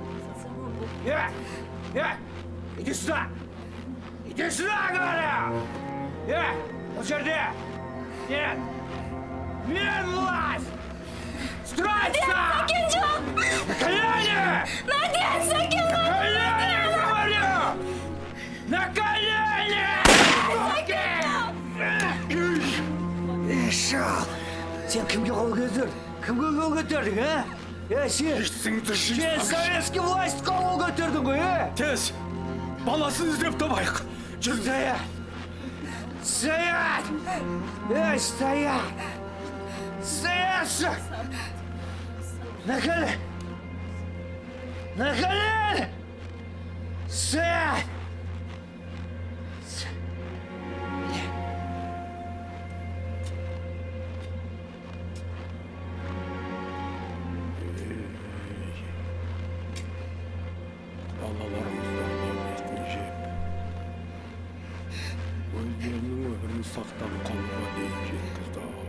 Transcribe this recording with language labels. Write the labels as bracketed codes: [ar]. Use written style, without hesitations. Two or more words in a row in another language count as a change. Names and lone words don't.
[ru] Иди сюда! Иди сюда, говорю! Вот жерде! Нет! Нет, власть! Стройся! На колени! На колени, говорю! На колени! [kk] Шал! Сен кімге қол көтердің? Кімге қол көтердің, Сен [ru] советский власть [kk] қол көтердің ғой, Тез, баласын іздеп табайық. Жүр, [ru] стоять! Стоять! Стоять! Стоять! На колени! На колени! Стоять! [kk] Балаларымыздан етін жеп, өздерінің өмірін сақтап қалуға дейін жеткізді.